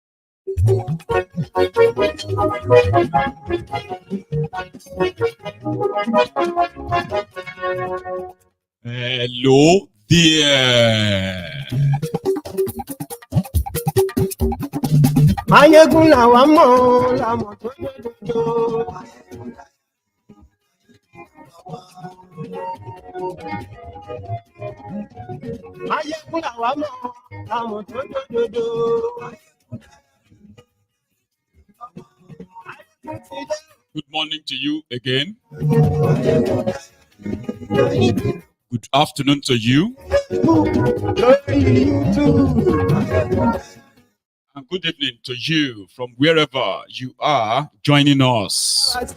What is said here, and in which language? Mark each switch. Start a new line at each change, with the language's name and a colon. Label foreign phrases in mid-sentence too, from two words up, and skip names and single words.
English: Hello there.
Yoruba: Maiyegun làwa mọ̀ làmọ̀ tó yẹ dodo. Maiyegun làwa mọ̀ làmọ̀ tó yẹ dodo.
English: Good morning to you again. Good afternoon to you. And good evening to you from wherever you are joining us.